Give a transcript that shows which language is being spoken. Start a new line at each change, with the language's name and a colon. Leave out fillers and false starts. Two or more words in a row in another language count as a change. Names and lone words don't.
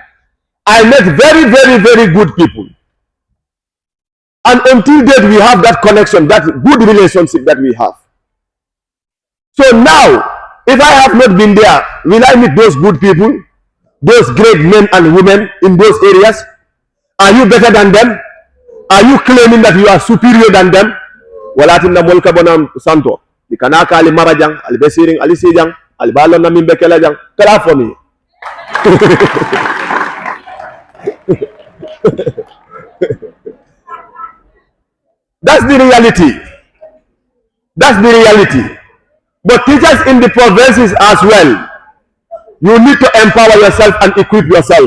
English: I met very, very, very good people. And until date, we have that connection, that good relationship that we have. So now, if I have not been there, will I meet those good people? Those great men and women in those areas? Are you better than them? Are you claiming that you are superior than them?
Mandingo: Walatinna molka bonam santo. Ikanaka ali marajang, ali besiring, ali sijang, ali balon na mimbekela jang. Kala
English: for me. That's the reality. That's the reality. But teachers in the provinces as well, you need to empower yourself and equip yourself.